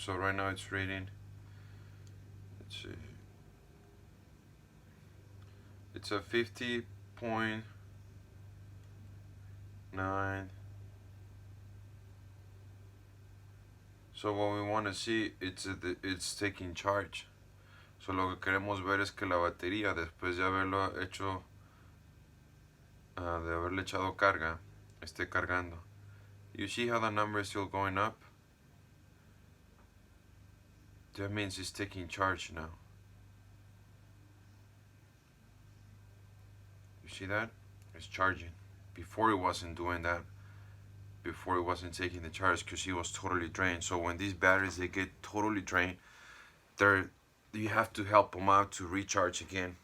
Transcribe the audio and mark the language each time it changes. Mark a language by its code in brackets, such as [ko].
[en] So right now it's reading, let's see, it's a 50.9. So what we want to see, it's taking charge. [es] So lo que queremos ver es que la batería, después de haberlo hecho, de haberle echado carga, esté cargando. [en] You see how the number is still going up? That means it's taking charge now. You see that? It's charging. Before it wasn't doing that. Before it wasn't taking the charge because it was totally drained. So when these batteries, they get totally drained, you have to help them out to recharge again.